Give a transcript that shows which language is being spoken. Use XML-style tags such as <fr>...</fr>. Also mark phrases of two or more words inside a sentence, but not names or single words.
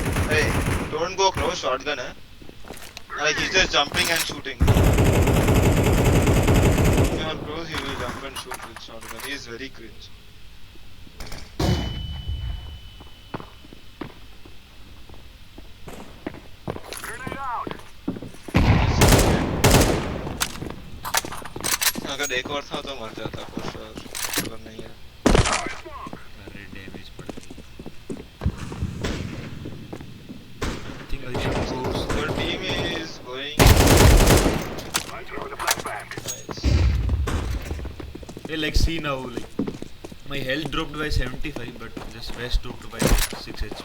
<en>Hey, don't go close, shotgun hai. Like he's just jumping and shooting. If you are close, he will jump and shoot with shotgun. He is very cringe. Grenade out.</en> <hi>अगर एक और था तो मर जाता</hi> <en>for sure.</en> <hi>पर नहीं है. अरे डैमेज पड़ गई.</hi> <en>I think I should go. Your team is going I throw the flashbang. nice. Hey, like see now, like my health dropped by 75, but this vest dropped by 6 HP.</en>